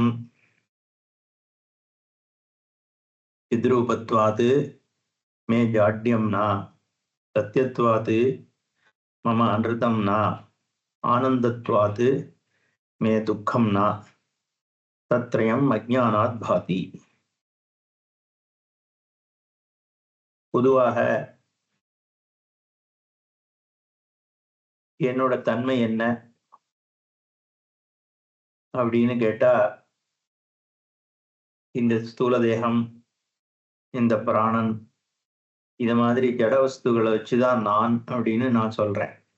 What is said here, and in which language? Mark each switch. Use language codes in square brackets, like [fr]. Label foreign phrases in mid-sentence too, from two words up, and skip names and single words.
[sa] चिद्रूपत्वात् मे जाड्यं न सत्यत्वात् मम अनृतं न आनन्दत्वात् मे दुःखं न तत्रयम् अज्ञानात् भाति। [ta] பொதுவாக என்னோட தன்மை என்ன அப்படின்னு கேட்டா, இந்த ஸ்தூல தேகம், இந்த பிராணன், இது மாதிரி ஜட வஸ்துகளை வச்சுதான் நான் அப்படின்னு நான் சொல்றேன்.